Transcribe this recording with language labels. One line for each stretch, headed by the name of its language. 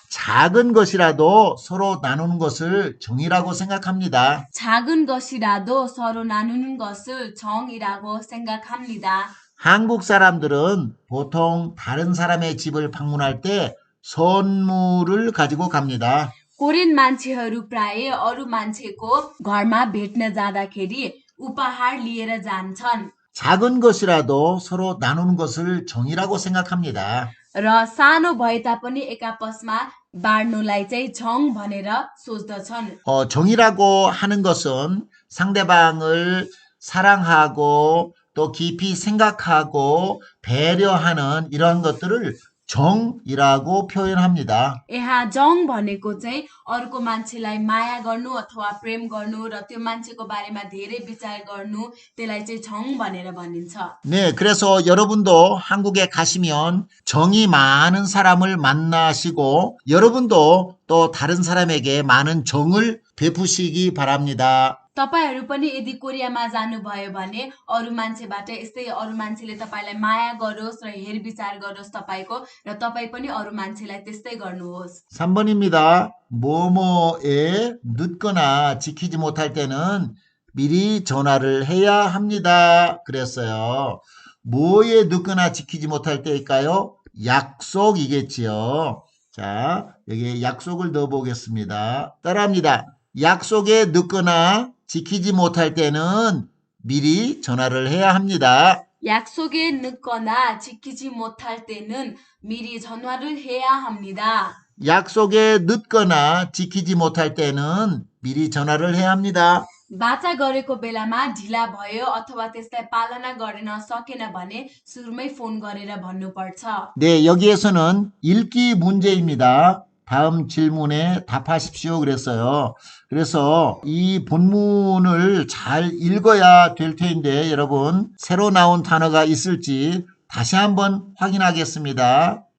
Korean: 작은 것이라도 서로 나누는 것을 정이라고 생각합니다. 작은 것이라도 서로 나누는 것을 정이라고 생각합니다. 한국 사람들은 보통 다른 사람의 집을 방문할 때 선물을 가지고 갑니다.
Nepali: Korean मान्छेहरू प्राय अरू मान्छेको घरमा भेट्न जाँदाखेरि उपहार लिएर जान्छन्
Korean: 작은 것이라도 서로 나누는 것을 정이라고 생각합니다.
Nepali: र सानो भए तापनि एकापसमा बाँड्नुलाई चाहिँ 정 भनेर सोच्दछन्।
Korean: 정이라고 하는 것은 상대방을 사랑하고 또 깊이 생각하고 배려하는 이러한 것들을 정이라고 표현합니다.
Nepali: यहाँ जङ भनेको चाहिँ अर्को मान्छेलाई माया गर्नु अथवा प्रेम गर्नु र त्यो मान्छेको बारेमा धेरै विचार गर्नु त्यसलाई चाहिँ 정 भनेर भनिन्छ।
Korean: 네, 그래서 여러분도 한국에 가시면 정이 많은 사람을 만나시고 여러분도 또 다른 사람에게 많은 정을 베푸시기 바랍니다.
Nepali: तपाईहरू पनि यदि कोरियामा जानुभयो भने अरू मान्छेबाट यस्तै अरू मान्छेले तपाईलाई माया गरोस् र हेरविचार गरोस् तपाईको र तपाई पनि अरू मान्छेलाई त्यस्तै गर्नुहोस्।
Korean: 3번입니다. 뭐뭐에 늦거나 지키지 못할 때는 미리 전화를 해야 합니다. 그랬어요. 뭐에 늦거나 지키지 못할 때일까요? 약속이겠지요. 자, 여기에 약속을 넣어 보겠습니다. 따라합니다. 약속에 늦거나 지키지 못할 때는 미리 전화를 해야 합니다. 약속에 늦거나 지키지 못할 때는 미리 전화를 해야 합니다. 약속에 늦거나 지키지 못할 때는 미리 전화를 해야 합니다.
Nepali: बाचा गरेको बेलामा ढिला भयो अथवा त्यसलाई पालना गर्न सकेन भने सुरुमै फोन गरेर भन्नुपर्छ।
Korean: 네, 여기에서는 읽기 문제입니다. 다음 질문에 답하십시오 그랬어요. 그래서 이 본문을 잘 읽어야 될 텐데 여러분 새로 나온 단어가 있을지 다시 한번 확인하겠습니다.